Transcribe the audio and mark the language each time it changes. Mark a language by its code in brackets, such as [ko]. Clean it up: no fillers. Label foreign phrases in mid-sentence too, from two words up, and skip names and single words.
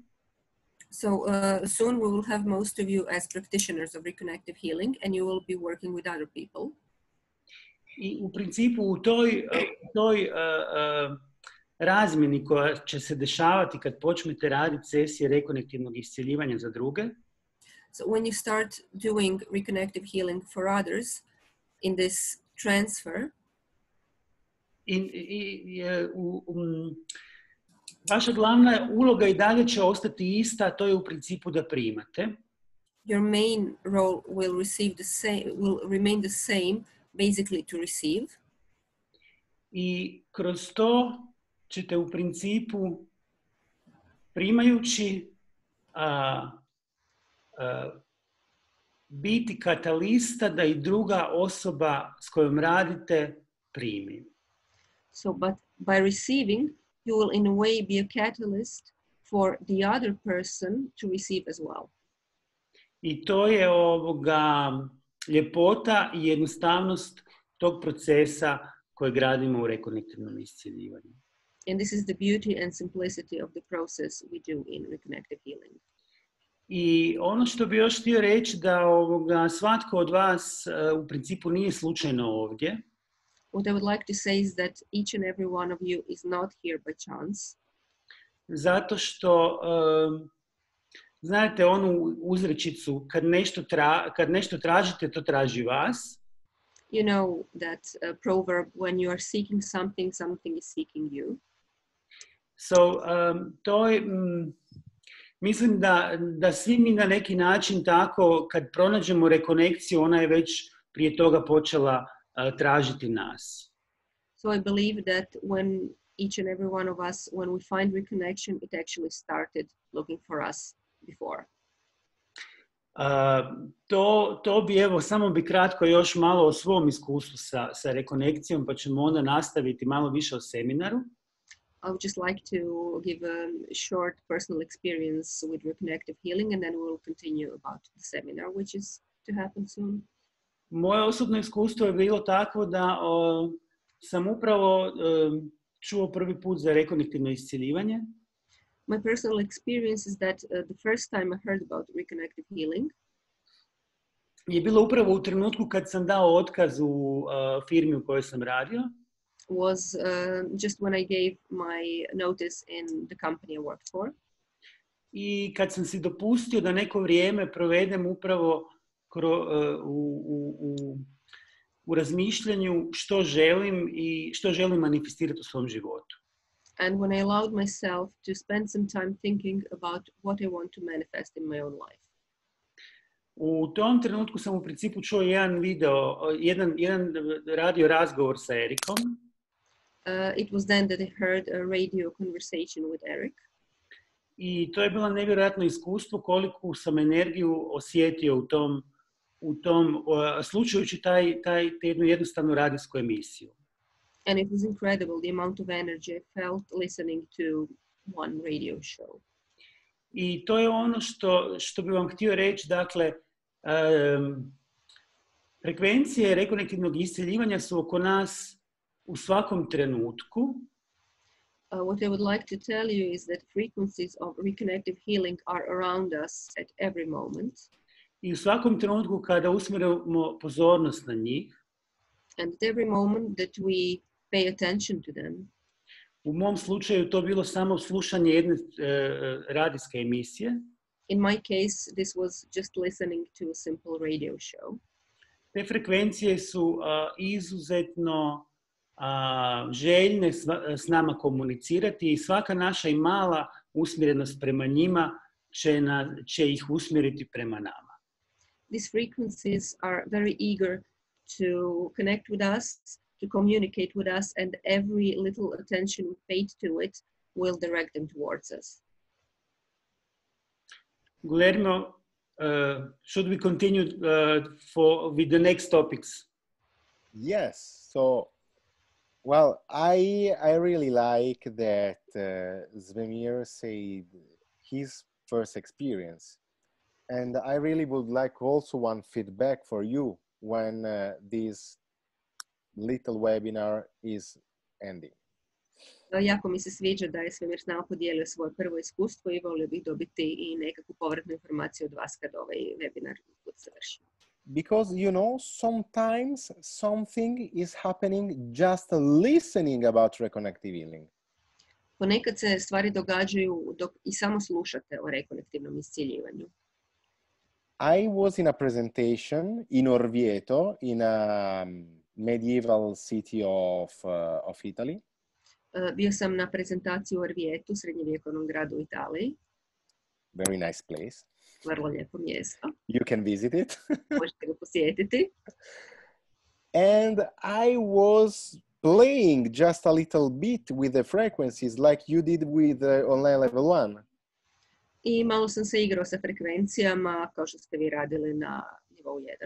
[en] So soon we will have most of you as practitioners of reconnective healing and you will be working with other people. [hr] I u principu u toj razmjeni koja će se dešavati kad počnete raditi sesije rekonektivnog iscjeljivanja za druge. [en] So when you start doing reconnective healing for others in this transfer, [hr] vaša glavna uloga i dalje će ostati ista, to je u principu da primate. [en] Your main role will remain the same, basically to receive. [hr] I kroz to ćete u principu primajući biti katalista da i druga osoba s kojom radite primi. [en] So, but by receiving, you will in a way be a catalyst for the other person to receive as well. [hr] I to je ljepota i jednostavnost tog procesa koje gradimo u rekonektivnom iscjeljivanju. [en] And this is the beauty and simplicity of the process we do in reconnective healing. [hr] I ono što bi još htio reći da svatko od vas u principu nije slučajno ovdje. [en] What I would like to say is that each and every one of you is not here by chance. [hr] Zato što znate onu uzrečicu kad nešto tražite, to traži vas. [en] You know that proverb, when you are seeking something, something is seeking you. [hr] So, to je, mislim da svi mi na neki način tako, kad pronađemo rekonekciju, ona je već prije toga počela tražiti nas. [en] So I believe that when each and every one of us, when we find reconnection, it actually started looking for us before. [hr] To bi, evo, samo bi kratko još malo o svom iskustvu sa rekonekcijom, pa ćemo onda nastaviti malo više o seminaru. [en] I would just like to give a short personal experience with reconnective healing and then we will continue about the seminar, which is to happen soon. [hr] Moje osobno iskustvo je bilo takvo da sam upravo čuo prvi put za rekonektivno iscjeljivanje. [en] My personal experience is that the first time I heard about reconnective healing [hr] je bilo upravo u trenutku kad sam dao otkaz u firmi u kojoj sam radio. [en] Was just when I gave my notice in the company I worked for. [hr] I kad sam si dopustio da neko vrijeme provedem upravo u razmišljanju što želim i što želim manifestirati u svom životu. [en] And when I allowed myself to spend some time thinking about what I want to manifest in my own life. [hr] U tom trenutku sam u principu čuo jedan radio razgovor sa Erikom. [en] It was then that I heard a radio conversation with Eric. [hr] I to je bilo nevjerojatno iskustvo koliku sam energiju osjetio u tom slušajući jednu jednostavnu radijsku emisiju. [en] And it was incredible the amount of energy I felt listening to one radio show. [hr] I to je ono što bih vam htio reći, dakle, frekvencije rekonektivnog iscjeljivanja su oko nas u svakom trenutku. [en] What I would like to tell you is that frequencies of reconnective healing are around us at every moment. [hr] I u svakom trenutku kada usmjerimo pozornost na njih. [en] And at every moment that we pay attention to them. [hr] U mom slučaju to bilo samo slušanje jedne radijske emisije. [en] In my case, this was just listening to a simple radio show. [hr] Te frekvencije su izuzetno željne s nama komunicirati i svaka naša i mala usmjerenost prema njima će ih usmjeriti prema nama. [en] These frequencies are very eager to connect with us, to communicate with us, and every little attention we pay to it will direct them towards us. Guglielmo, should we continue with the next topics? Yes. So, well, I really like that Zvemir said his first experience. And I really would like also one feedback for you when this little webinar is ending. [hr] Jako mi se sviđa da je Zvemir s nama podijelio svoje prvo iskustvo i volio bih dobiti i nekakvu povratnu informaciju od vas kad ovaj webinar završi. [en] Because, you know, sometimes something is happening just listening about reconnective healing. [hr] Ponekad se stvari događaju dok i samo slušate o rekonektivnom iscjeljivanju. [en] I was in a presentation in Orvieto, in a medieval city of Italy. [hr] Bio sam na prezentaciji u Orvietu, srednjevjekovnom gradu u Italiji. [en] Very nice place. [hr] Vrlo lijepo mjesto. [en] You can visit it. [hr] Možete ga posjetiti. [en] And I was playing just a little bit with the frequencies like you did with online level 1. [hr] I malo sam se igrao sa frekvencijama kao što ste vi radili na nivou 1.